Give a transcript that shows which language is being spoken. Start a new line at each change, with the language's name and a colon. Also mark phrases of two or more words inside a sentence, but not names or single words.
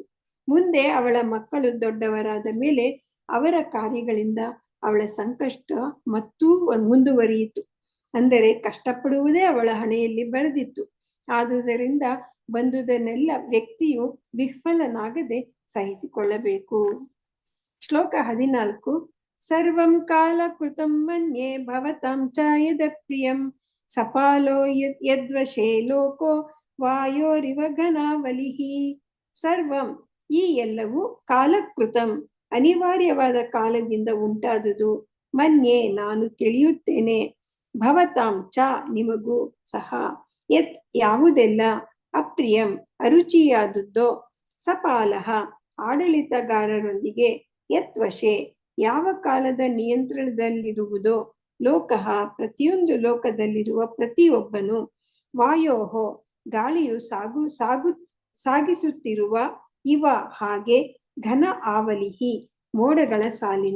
Kannada: ಮುಂದೆ ಅವಳ ಮಕ್ಕಳು ದೊಡ್ಡವರಾದ ಮೇಲೆ ಅವರ ಕಾರ್ಯಗಳಿಂದ ಅವಳ ಸಂಕಷ್ಟ ಮತ್ತೂ ಮುಂದುವರಿಯಿತು. ಅಂದರೆ ಕಷ್ಟಪಡುವುದೇ ಅವಳ ಹಣೆಯಲ್ಲಿ ಬರೆದಿತ್ತು. ಆದುದರಿಂದ ಬಂದುದನ್ನೆಲ್ಲ ವ್ಯಕ್ತಿಯು ವಿಫಲನಾಗದೆ ಸಹಿಸಿಕೊಳ್ಳಬೇಕು. ಶ್ಲೋಕ 14.
Sanskrit: ಸರ್ವಂ ಕಾಲ ಕೃತಂ ಮನ್ಯೆ ಭವತಾಂ ಚ ಯದ ಪ್ರಿಯಂ ಸಪಾಲೋ ಯದ್ವಶೇ ಲೋಕೋ ವಾಯೋರಿವ ಘನಾವಲಿಃ.
Kannada: ಸರ್ವಂ ಈ ಎಲ್ಲವೂ ಕಾಲಕೃತಂ ಅನಿವಾರ್ಯವಾದ ಕಾಲದಿಂದ ಉಂಟಾದುದು, ಮನ್ಯೆ ನಾನು ತಿಳಿಯುತ್ತೇನೆ,
Sanskrit: ಭವತಾಂ ಚ
Kannada: ನಿಮಗೂ ಸಹ, ಯತ್ ಯಾವುದೆಲ್ಲ, ಅಪ್ರಿಯಂ ಅರುಚಿಯಾದುದ್ದೋ, ಸಪಾಲಃ ಆಡಳಿತಗಾರರೊಂದಿಗೆ, ಯತ್ವಶೆ ಯಾವ ಕಾಲದ ನಿಯಂತ್ರಣದಲ್ಲಿರುವುದೋ, ಲೋಕಃ ಪ್ರತಿಯೊಂದು ಲೋಕದಲ್ಲಿರುವ ಪ್ರತಿಯೊಬ್ಬನು, ವಾಯೋಹೋ ಗಾಳಿಯು ಸಾಗಿಸುತ್ತಿರುವ, ಇವ ಹಾಗೆ,
Sanskrit: ಘನ ಆವಲಿಹಿ
Kannada: ಮೋಡಗಳ ಸಾಲಿನ.